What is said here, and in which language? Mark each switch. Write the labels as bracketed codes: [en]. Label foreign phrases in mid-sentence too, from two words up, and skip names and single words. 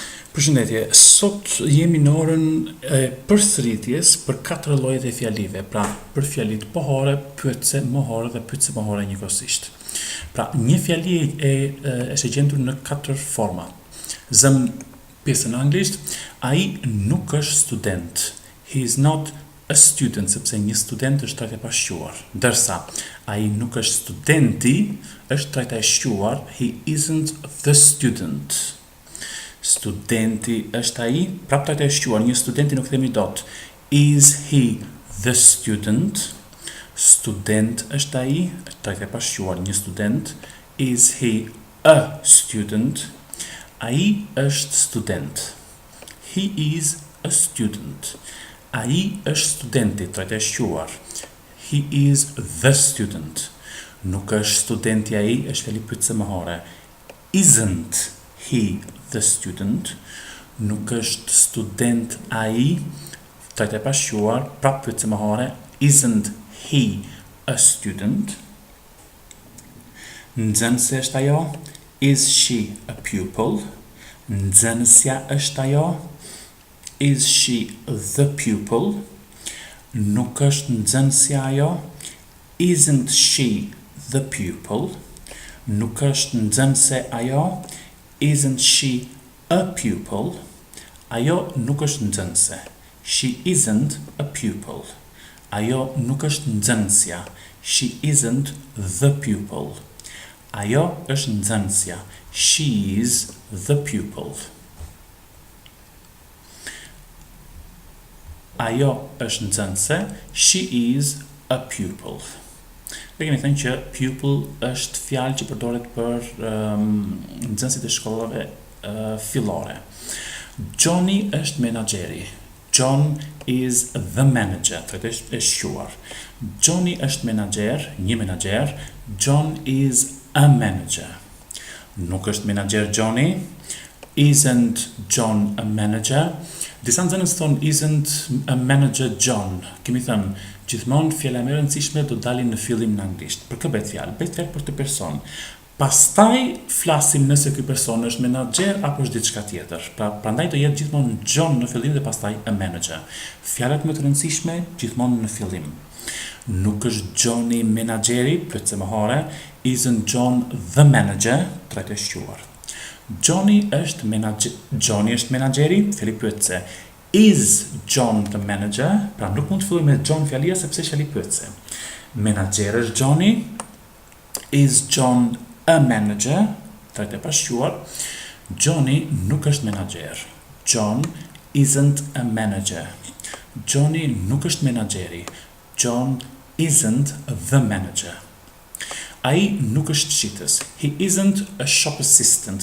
[sq] Përshëndetje, sot jemi në orën e përsëritjes për 4 llojet e fjalive, pra për fjalit pohore, pyetse, mohore dhe pyetse mohore njëkohësisht. Pra, një fjali është e gjendur në 4 forma. Zëm pjesën anglisht, ai nuk është student. [en] He is not a student, [sq] sepse një student është trajta e pashquar. Ndërsa ai nuk është studenti, është trajta e shquar, [en] he isn't the student. [sq] Studenti është ai, prap trajta e shquar, një studenti nuk themi dot. [en] Is he the student? [sq] Student është ai, trajta e pashquar, një student. [en] Is he a student? [sq] Ai është student. [en] He is a student. [sq] Ai është studenti, trajta e shquar. [en] He is the student. [sq] Nuk është studenti ai, është fjali pyetse mohore. [en] Isn't he the student? [sq] Nuk është student ai, trajta e pashquar, prap pyetse mohore. [en] Isn't he a student? [sq] Nxënëse është ajo. [en] Is she a pupil? [sq] Nxënësja është ajo. [en] Is she the pupil? [sq] Nuk është nxënësja ajo. [en] Isn't she the pupil? [sq] Nuk është nxënëse ajo. [en] Isn't she a pupil? [sq] Ajo nuk është nxënëse. [en] She isn't a pupil. [sq] Ajo nuk është nxënësja. [en] She isn't the pupil. [sq] Ajo është nxënësja. [en] She is the pupil. [sq] Ajo është nxënëse. [en] She is a pupil. [sq] Ne kemi thënë që pupil është fjalë që përdoret për nxënësit e shkollave fillore. Johnny është menaxheri. [en] John is the manager. [sq] Trajta e shquar. Johnny është menaxher, një menaxher. [en] John is a manager. [sq] Nuk është menaxher Johnny. [en] Isn't John a manager? [sq] Disa nxënës thonë [en] isn't a manager John. [sq] Kemi thënë gjithmonë fjala më e rëndësishme do dalin në fillim në anglisht. Për kë bëhet fjalë? Bëhet fjalë për të person. Pastaj flasim nëse ky person është menaxher apo është diçka tjetër. Prandaj do jetë gjithmonë John në fillim dhe pastaj [en] a manager. [sq] Fjalat më të rëndësishme gjithmonë në fillim. Nuk është Johnny menaxheri, pyetse mohore. [en] Isn't John the manager? [sq] Trajta e shquar. Johnny është menaxheri, fjali pyetse. [en] Is John the manager? [sq] Pra nuk mund të filloj me John fjalia sepse fjali pyetse. Menaxher është Johnny. [en] Is John a manager? [sq] Trajta e pashquar. Johnny nuk është menaxher. [en] John isn't a manager. [sq] Johnny nuk është menaxheri. [en] John isn't the manager. [sq] Ai nuk është shitës. [en] He isn't a shop assistant.